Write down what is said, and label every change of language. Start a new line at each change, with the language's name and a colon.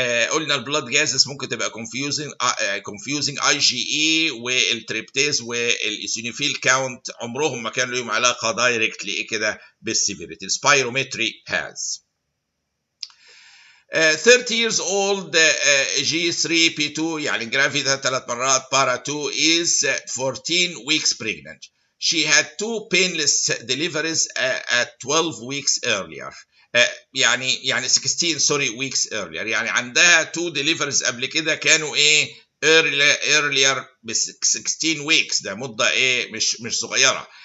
Arabic: قلنا البلاد جازس ممكن تبقى كونفيوزنج اي جي اي والتريبتاز والايسينوفيل كاونت عمرهم ما كان لهم علاقه دايركتلي ايه كده بالسيفيريتي.
English: السبايرومتري has 30 years old G3P2
Arabic: يعني جرافيدا 3 مرات بارا 2
English: is 14 weeks pregnant. She had 2 painless deliveries at 12 weeks earlier.
Arabic: يعني 16 weeks earlier، يعني عندها 2 deliveries قبل كده كانوا ايه earlier ب 16 weeks، ده مدة ايه مش صغيرة.